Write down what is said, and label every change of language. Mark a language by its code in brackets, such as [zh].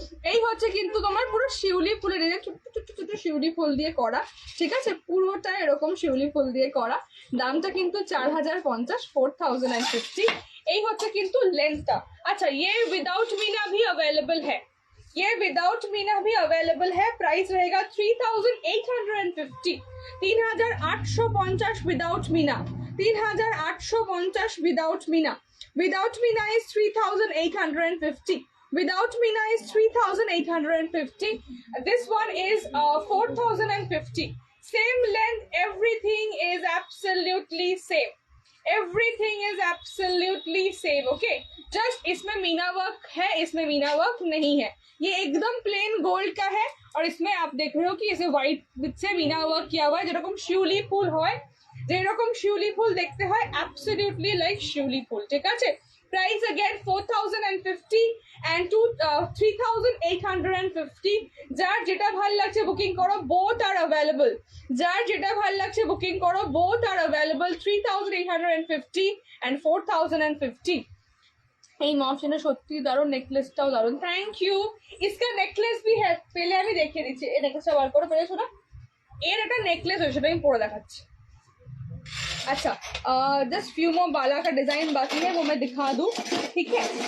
[bn] এই হচ্ছে কিন্তু তোমার পুরো শিউলি ফুলের ডিজাইন, ছোট ছোট ছোট শিউলি ফুল দিয়ে করা, ঠিক আছে, পুরোটা এরকম শিউলি ফুল দিয়ে করা। দামটা কিন্তু 4050 4050। এই হচ্ছে কিন্তু লেন্থটা। [hi] আচ্ছা ये विदाउट मीना भी अवेलेबल है, ये विदाउट मीना भी अवेलेबल है। प्राइस रहेगा 3850 3850 without Meena 3850 without Mina. [en] Without Mina is 3850. Without Mina is 3850. This one is 4050. Same length, everything is absolutely same. Everything is absolutely same. Okay. [hi] Just इसमें मीना वर्क है, इसमें मीना वर्क नहीं है। ये एकदम प्लेन गोल्ड का है और इसमें आप देख रहे हो कि इसे व्हाइट से मीना वर्क किया हुआ है, [bn] যেরকম শিউলি ফুল হয়, যেরকম শিউলি ফুল দেখতে হয়, অ্যাবসলিউটলি লাইক শিউলি ফুল, ঠিক আছে। [en] Price again 4050 and 3850। [bn] যার যেটা ভালো লাগছে বুকিং করো, বোথ আর अवेलेबल। যার যেটা ভালো লাগছে বুকিং করো, বোথ আর अवेलेबल। [en] 3850 and 4050। [bn] এই মফসিনের সত্যি দারুণ, নেকলেসটাও দারুণ। Thank you. [hi] इसका नेकलेस भी है, पहले [bn] আমি দেখিয়ে দিচ্ছি। এই নেকলেসটা বার করে পেরেছো না, এর একটা নেকলেস হয়েছে, সেটা আমি পরে দেখাচ্ছি। [hi] अच्छा जस्ट फ्यू मोर बाला का डिजाइन बाकी है, वो मैं दिखा दूं, ठीक है।